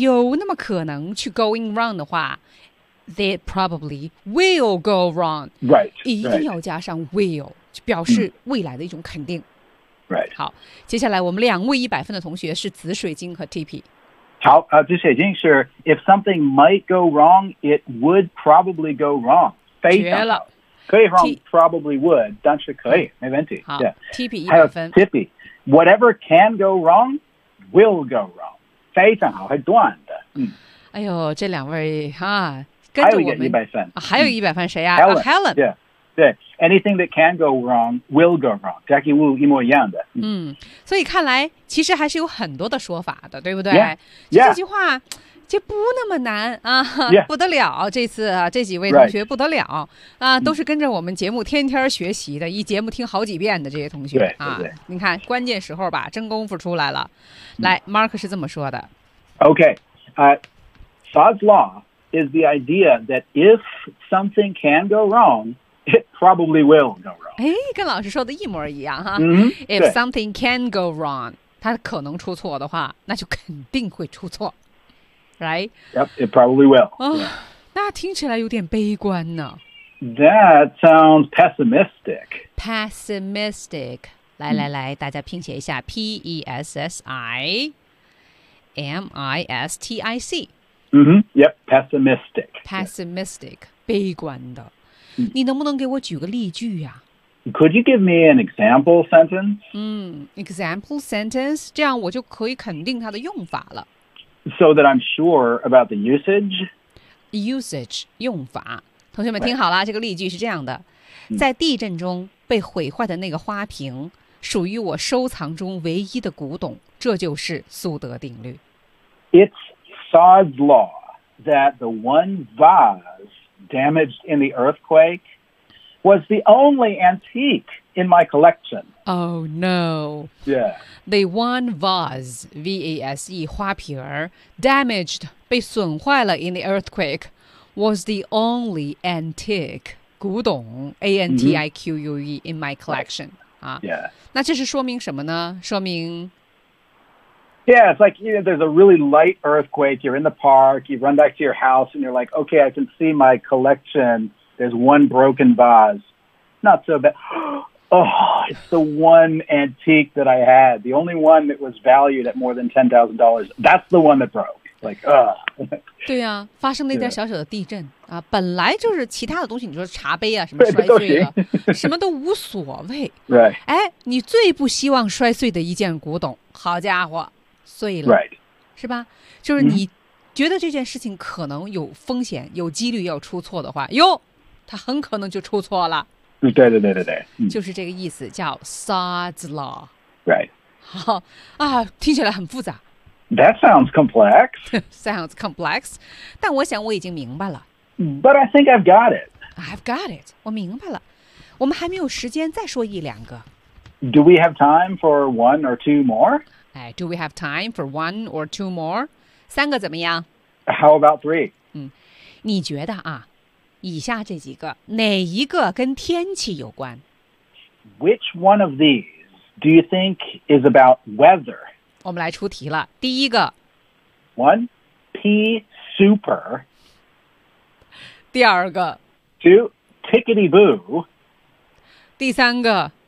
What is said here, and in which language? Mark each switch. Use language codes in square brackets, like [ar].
[zh] 有那么可能去 [en] going wrong [zh] 的话 [en] they probably will go wrong. Right. [zh] 一定要加上 will, 就表示未来的一种肯定。 [en] Right. [zh] 好接下来我们两位100分的同学是紫水晶和 TP 好、紫水晶是 [en] If something might go wrong It would probably go wrong [zh] 非常绝了可以 [en] wrong probably would [zh] 但是可以、没问题好、 [en] yeah. TP [zh] 100 分 [en] TP Whatever can go wrong Will go wrong [zh] 非常好还短的、哎呦这两位、跟着我们还有一个100分、还有100分谁呀、 Helen, Helen.、 [en] Yeah. 对 ,anything that can go wrong will go wrong. [zh] Jackie Wu 一模一样的。所以看来其实还是有很多的说法的对不对 [en] yeah, [zh] 这句话、 [en] yeah. [zh] 这不那么难啊， [en] yeah. [zh] 不得了，这次啊，这几位同学不得了、 [en] right. [zh] 啊，都是跟着我们节目天天学习的，一节目听好几遍的这些同学对啊对对，你看关键时候吧，真功夫出来了。来、，Mark 是这么说的 [en] ，Okay, Shaw's law is the idea that if something can go wrong, it probably will go wrong。 [zh] 哎，跟老师说的一模一样哈、 [en] mm-hmm. ， If something can go wrong, [zh] 它可能出错的话，那就肯定会出错。Right. [en] Yep, it probably will. [zh] Oh, yeah. 那听起来有点悲观呢。 [en] That sounds pessimistic. [zh] Pessimistic. 来来来，大家拼写一下 P-E-S-S-I-M-I-S-T-I-C. [en] Mm-hmm. Yep, pessimistic. [zh] Pessimistic, 悲观的。你能不能给我举个例句呀？ [en] Could you give me an example sentence? [zh] Example sentence, 这样我就可以肯定它的用法了。 [en] So that I'm sure about the usage. [zh] Usage, 用法。同学们听好了、right. 这个例句是这样的。在地震中被毁坏的那个花瓶属于我收藏中唯一的古董，这就是苏德定律。 [en] It's Shaw's law that the one vase damaged in the earthquake was the only antique in my collection. Oh, no. Yeah. The one vase, V-A-S-E, 花瓶儿 damaged, 被损坏了 in the earthquake, was the only antique, 古董 A-N-T-I-Q-U-E,、mm-hmm. in my collection.、 Yeah. [zh] 啊、那这是说明什么呢说明 [en] Yeah, it's like, you know, there's a really light earthquake, you're in the park, you run back to your house, and you're like, okay, I can see my collection, there's one broken vase. Not so bad. Oh, it's the one antique that I had. The only one that was valued at more than $10,000. That's the one that broke. Like, ugh. [zh] 对啊，发生了一点小小的地震、yeah. 啊，本来就是其他的东西，你说茶杯啊，什么摔碎了，什么都无所谓。 [en] Right. [zh] 哎，你最不希望摔碎的一件古董，好家伙，碎了。 [en] Right. [zh] 是吧？就是你觉得这件事情可能有风险，有几率要出错的话，哟，它很可能就出错了。对对对对对、就是这个意思叫 Shaw's law [en] right [zh] 好啊听起来很复杂 [en] that sounds complex sounds complex [zh] 但我想我已经明白了 [en] but I think I've got it I've got it [zh] 我明白了我们还没有时间再说一两个 [en] do we have time for one or two more do we have time for one or two more [zh] 三个怎么样 [en] how about three [zh] 你觉得啊以下这几个哪一个跟天气有关 [en] Which one of these do you think is about weather? [zh] 我们来出题了第一个 [en] One, P super [zh] 第二个 [en] Two, tickety boo [zh] 第三个